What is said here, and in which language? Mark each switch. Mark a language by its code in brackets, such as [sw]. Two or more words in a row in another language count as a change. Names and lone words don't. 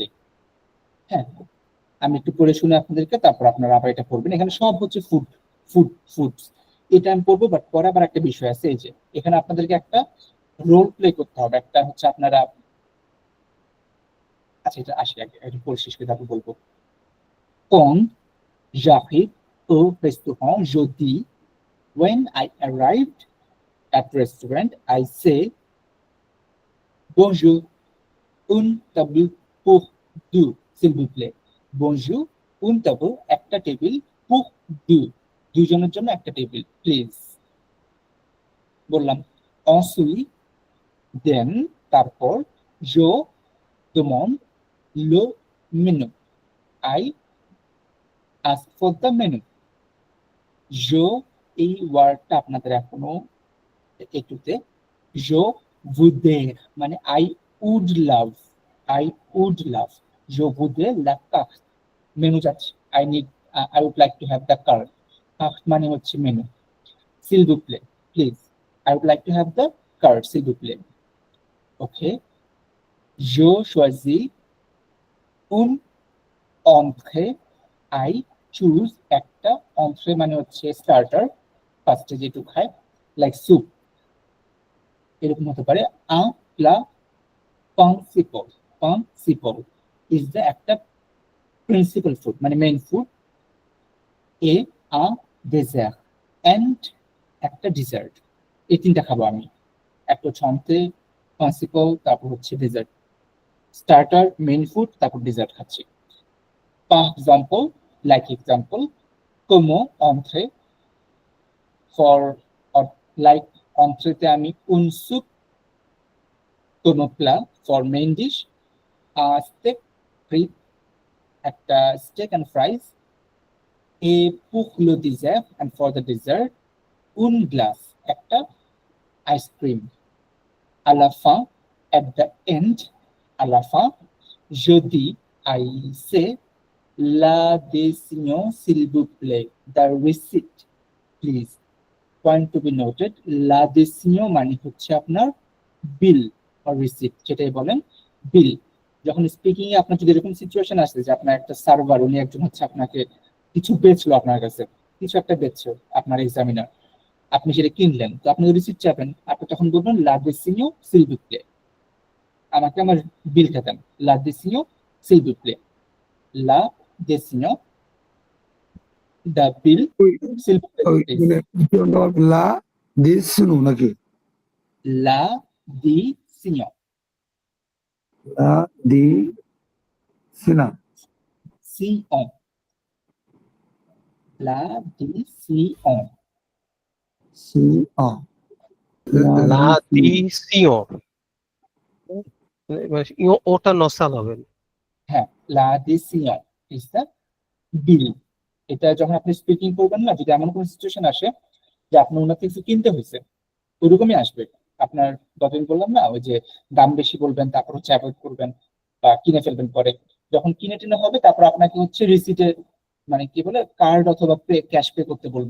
[bn] হ্যাঁ, আমি একটু পড়ে শুনে আপনাদেরকে, তারপর আপনারা আবার এটা পড়বেন। এখানে সব হচ্ছে ফুড, ফুড, ফুডস। এটা আমি পড়বো, বাট পরে আবার একটা বিষয় আছে, এই যে এখানে আপনাদেরকে একটা [en] role play [bn] করতে হবে। একটা হচ্ছে আপনারা, আচ্ছা এটা আসি আগে, একটু পড়ে শেষ করে তারপর বলবো। [fr] কোন j'arrive au restaurant jeudi, [en] when I arrived at restaurant, I say [fr] bonjour, une table pour deux, s'il vous plaît. Bonjour, une table, [bn] একটা টেবিল, [fr] pour deux, [bn] দুইজনের জন্য একটা টেবিল, প্লিজ। [fr] বললাম ensuite, then, তারপর, je demande le menu, [en] I ask for the menu. [fr] je, [bn] এই ওয়ার্ডটা আপনাদের এখনো একটুতে, [fr] je voudrais [en] মানে I would love, I would love, [fr] je voudrais la carte, [bn] মেনু চাচ্ছি, [en] I would like to have the card, [bn] carte মানে হচ্ছে মেনু, [fr] s'il vous plaît, [en] please, I would like to have the card, [fr] s'il vous plaît. Okay, je choisis une entrée, [en] I choose [bn] একটা, entrée মানে হচ্ছে স্টার্টার, ফার্স্টে যেটু খায়, [en] like soup, [bn] এরকম হতে পারে। [fr] un plat principal, [en] principal is the [bn] একটা [en] principal food [bn] মানে [en] main food, [bn] এ [fr] un dessert [bn] and একটা ডিজার্ট। এই তিনটা খাবো আমি, একটা হচ্ছে entrée, প্রিন্সিপাল, তারপর হচ্ছে ডেজার্ট, স্টার্টার, [en] main food, [bn] তারপর ডেজার্ট খাচ্ছি। [fr] par exemple, [en] like example, como entrée, for or like entrée তে আমি [fr] un soup, [en] como plat for main dish, [fr] steak, frites, [en] একটা steak and fries, [fr] et pour le dessert [en] and for the dessert, [fr] un glace, একটা ice-cream. À la fin, [en] at the end, [fr] à la fin, je dis, [en] I say, [fr] l'adhésion, s'il vous plaît, [en] the receipt, please. Point to be noted, [bn] l'adhésion মানে হচ্ছে আপনার বিল or receipt, যেটাই বলেন বিল। যখন স্পিকিং এ আপনার যদি এরকম সিচুয়েশন আসে যে আপনার একটা সার্ভার, উনি একজন হচ্ছে আপনাকে কিছু বেচলো, আপনার কাছে কিছু একটা বেচছো আপনার এক্সামিনার, আপনি সেটা কিনলেন, তো আপনি রিসিপ্ট চাবেন, আপনি তখন বলবেন [fr] l'adhésion, s'il vous plaît, [bn] আমাকে আমার বিলটা দেন, [fr] l'adhésion, s'il vous plaît, l'adhésion, [en] the bill, [fr] s'il vous plaît, [bn] ওই [en] please. [bn] মানে লা দিস শুনু নাকি? [fr] l'adhésion, লা দি সিনা, sion, l'adhésion, সি অ, L'addition. [bn] ওটা নসাল হবে। [en] হ্যাঁ, l'adhésion is the বিল। [bn] এটা যখন আপনি স্পিকিং করবেন না, যদি এমন কোনো সিচুয়েশন আসে যে আপনার ওনার কিছু কিনতে হয়েছে, ওইরকমই আসবে। আপনার যতদিন বললাম না, ওই যে দাম বেশি বলবেন, তারপর হচ্ছে অ্যাভয়েড করবেন বা কিনে ফেলবেন পরে। যখন কিনে টিনে হবে, তারপর আপনাকে হচ্ছে রিসিটে মানে কি বলে কার্ড অথবা ক্যাশ পে করতে বলবে।